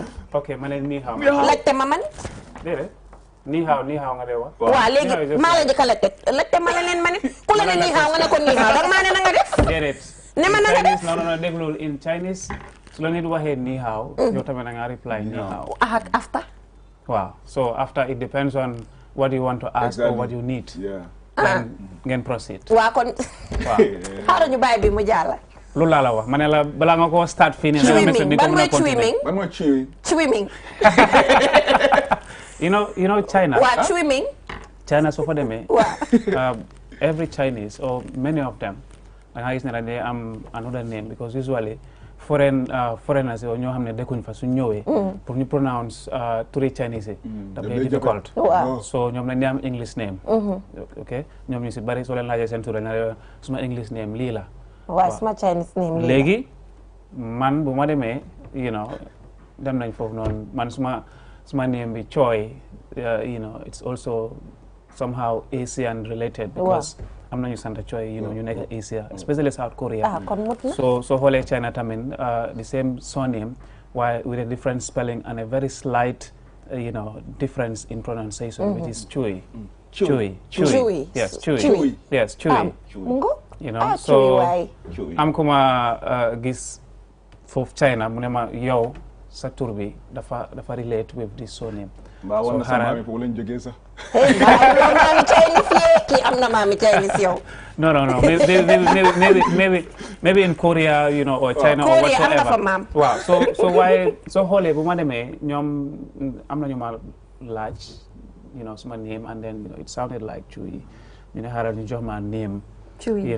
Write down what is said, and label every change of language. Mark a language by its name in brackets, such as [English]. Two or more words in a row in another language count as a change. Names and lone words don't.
[Wolof] ok ma ne nii xaaw laajte ma man déedéet nii xaaw nga dee wax waaw léegi maa la jëkk laajte ma la leen ma ne ku la ne nii xaaw nga ne ko nii xaaw danga maa ne na nga def déedéet ne ma na nga def non déglul [English] in Chinese [Wolof] su la nit waxee nii xaaw yow tamit na nga reply nii xaaw [English] after waaw so after it depends on what you want to ask or what you need then ngeen proceed [Wolof] waaw kon xaaral ñu bàyyi bi mu jàll loolu laa la wax ma ne la balaa nga ko start fii nii ban mooy swimming [English] you know China [Wolof] waaw swimming China soo fa demee waaw [English] every Chinese or many of them [Wolof] da nga gis ne dañuy am [English] another name because usually foreigners [Wolof] yoo ñoo xam ne dëkkuñ fa suñ ñëwee pour ñu pronounce turi Chinese daf lay [English] difficult so [Wolof] ñoom dañ am [English] English name ok [Wolof] ñoom ñu si bari soo leen laajee seen tur na suma [English] English name [Wolof] lii la waaw suma [English] Chinese name [Wolof] lii léegi man bu ma demee dem nañ foofu noonu man suma [English] name bi Choi it's also somehow Asian related because [Wolof] am nañu sant Choi ñu nekk Asia [English] especially South Korea so [Wolof] xoolee China tamit [English] the same surname while with a different spelling and a very slight difference in pronunciation which is Chui. Yes, Chui. [Wolof] So am kuma gis foofu China mu ne ma yow sa tur bi dafa [English] relate with this surname [Wolof] mbaa war na sa maami foofu lañ jógee sax maami Chinese yi kii am na maami Chinese yow [English] no maybe in Korea or China or whatsoever [Wolof] waaw so waaye soo xoolee bu ma demee ñoom am nañu ma laaj suma [English] name and then it sounded like Chui [Wolof] ñu ne xaaral ñu jox ma name Chui